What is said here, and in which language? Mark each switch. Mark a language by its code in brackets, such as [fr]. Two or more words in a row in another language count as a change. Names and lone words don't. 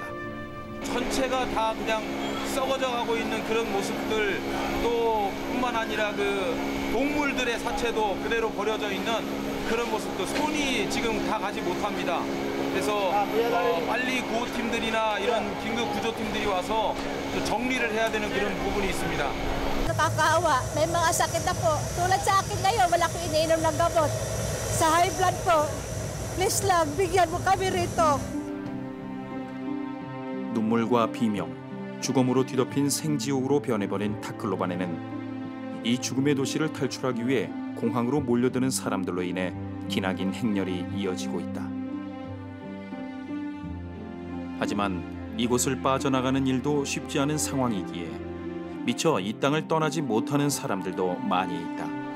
[ko] 전체가 다 그냥 썩어져 가고 있는 그런 모습들 또 뿐만 아니라 그 동물들의 사체도 그대로 버려져 있는 그런 모습도 손이 지금 다 가지 못합니다. 그래서 빨리 구호팀들이나 이런 긴급 구조팀들이 와서 정리를 해야 되는 그런 부분이 있습니다. [tl] Nakakaawa. May mga sakit ako. Tulad sa akin ngayon, wala akong iniinom ng gamot. Sa [en] high blood [tl] po, [en] please lang, [tl] bigyan mo kami rito. [ko] 눈물과 비명, 죽음으로 뒤덮인 생지옥으로 변해버린 타클로반에는 이 죽음의 도시를 탈출하기 위해 공항으로 몰려드는 사람들로 인해 기나긴 행렬이 이어지고 있다. 하지만 이곳을 빠져나가는 일도 쉽지 않은 상황이기에 미처 이 땅을 떠나지 못하는 사람들도 많이 있다.